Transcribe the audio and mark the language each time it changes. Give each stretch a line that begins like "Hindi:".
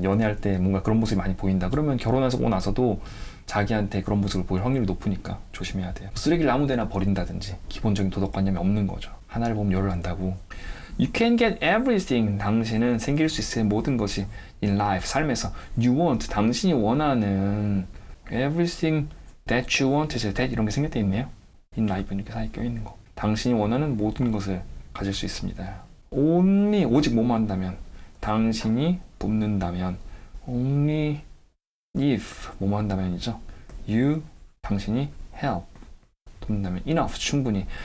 Korean: 연애할 때 뭔가 그런 모습이 많이 보인다 그러면 결혼하고 나서도 자기한테 그런 모습을 보일 확률이 높으니까 조심해야 돼요. 쓰레기를 아무 데나 버린다든지 기본적인 도덕관념이 없는 거죠. 하나를 보면 열을 안다고.
English: You can get everything.
Korean: 당신은 생길 수 있어요. 모든 것이
English: in life,
Korean: 삶에서.
English: You want,
Korean: 당신이 원하는
English: everything that you want, that
Korean: 이런 게 생략되어 있네요.
English: in life
Korean: 이렇게 사이에 껴있는 거. 당신이 원하는 모든 것을 가질 수 있습니다. only, 오직 뭐만 한다면, 당신이 돕는다면,
English: only if,
Korean: 뭐만 한다면이죠. you, 당신이 help, 돕는다면, enough, 충분히.